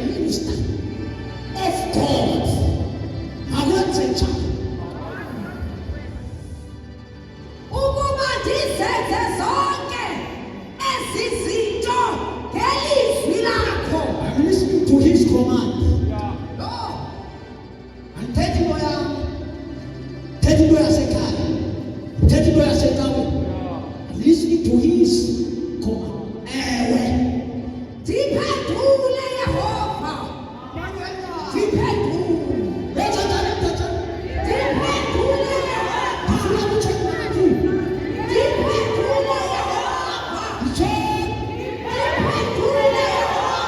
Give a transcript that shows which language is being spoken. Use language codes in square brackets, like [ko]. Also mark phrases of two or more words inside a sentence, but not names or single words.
[en] minister of God. [xh] Akwenze njani? Ukuba ndizenze zonke ezi zinto ngelizwi lakho. [en] I'm listening to his command. No. [xh] Andithethi moya. Thethi into yasekhaya. Thethi into yasecaweni. [en] I'm listening to his command. [xh] Ewe. Ndiphendule Yehova. Ndiphendule. Letha njani mntatshana? Ndiphendule Yehova. Ndifuna ukutsho ngathi. Ndiphendule Yehova. Nditsho. Ndiphendule Yehova.